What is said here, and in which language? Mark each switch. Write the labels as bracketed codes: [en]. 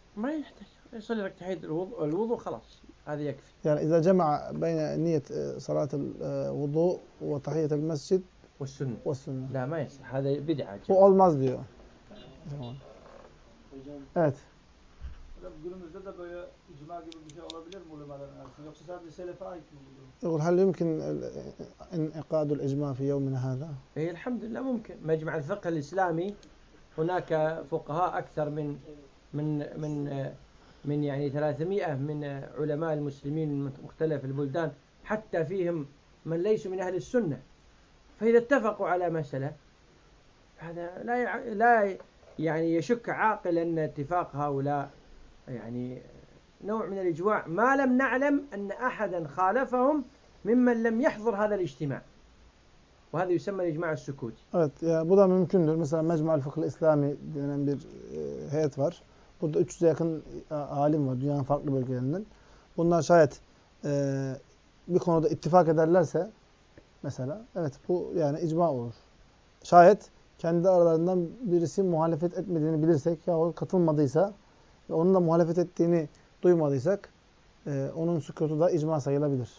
[ar] ما يحتاج يصلي لك تحيه الوضوء خلاص هذا يكفي يعني اذا جمع بين نيه صلاه الوضوء وتحيه المسجد والسنه لا ما يصح هذا بدعه هو [tr] olmaz diyor evet günümüzde de böyle cuma gibi bir şey olabilir mi ulemaların arasında yoksa sadece selefe ait mi bu durum? [ar] هل يمكن انعقاد الاجماع في يومنا هذا اي الحمد لله ممكن مجمع الفقه الاسلامي هناك فقهاء اكثر من من من من يعني 300 من علماء المسلمين من مختلف البلدان حتى فيهم من ليس من اهل السنه فاذا اتفقوا على مساله هذا لا يعني يشك عاقل ان اتفاق هؤلاء يعني نوع من الاجماع ما لم نعلم ان احدا خالفهم ممن لم يحضر هذا الاجتماع وهذا يسمى الاجماع السكوتي. [tr] Evet ya bu da mümkündür. Mesela Mecmu'l Fıkh'ı İslami denen bir heyet var. Burada 300'e yakın alim var dünyanın farklı bölgelerinden. Bunlar şayet bir konuda ittifak ederlerse mesela evet bu yani icma olur. Şayet kendi aralarından birisi muhalefet etmediğini bilirsek ya o katılmadıysa onun da muhalefet ettiğini duymadıysak onun sükutu da icma sayılabilir.